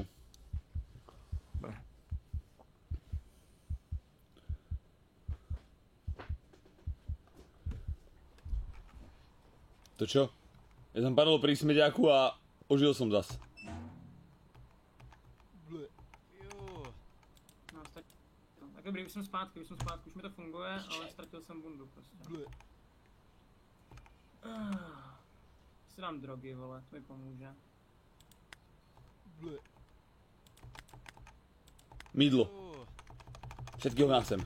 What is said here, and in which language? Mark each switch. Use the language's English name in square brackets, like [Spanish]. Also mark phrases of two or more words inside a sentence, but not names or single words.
[Slovak] Dobre. To čo? Ja som padol pri smediaku a ožil som zas. [Czech] No, tak dobrý, už jsem zpátky, už mi to funguje, ale ztratil jsem bundu prostě. Si dám drogy, vole, to mi pomůže. [Slovak] Mydlo. Všetkého chcem.